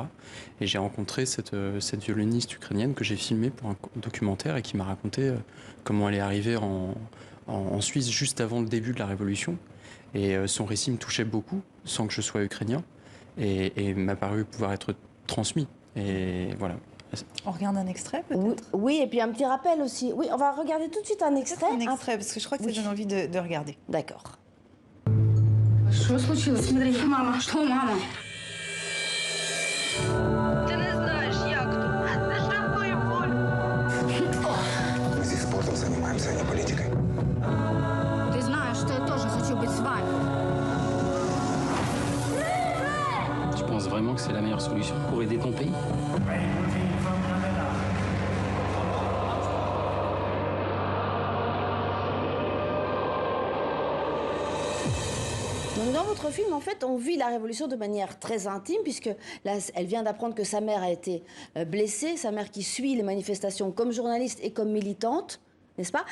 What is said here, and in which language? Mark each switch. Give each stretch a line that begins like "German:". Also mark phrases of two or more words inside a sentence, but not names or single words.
French: Et j'ai rencontré cette violoniste ukrainienne que j'ai filmée pour un documentaire et qui m'a raconté comment elle est arrivée en Suisse juste avant le début de la Révolution. Et son récit me touchait beaucoup, sans que je sois ukrainien, et m'a paru pouvoir être transmis. Et voilà. On regarde un extrait peut-être? Oui, et puis un petit rappel aussi. Oui, on va regarder tout de suite un extrait. Un extrait, parce que je crois que ça donne envie de regarder. D'accord.
Russian: Что случилось? Смотри, мама. Что, мама?
Ukrainian: Ти не знаєш, як то. Це жахливо боль.
Russian: Мы здесь спортом занимаемся, а не политикой. Ты знаешь, что я тоже хочу быть с вами.
French: Tu penses vraiment que c'est la meilleure solution pour aider ton pays? Donc dans votre film, en fait, on vit la révolution de manière très intime, puisque là, elle vient d'apprendre que sa mère a été blessée, sa mère qui suit les manifestations comme journaliste et comme militante, n'est-ce pas?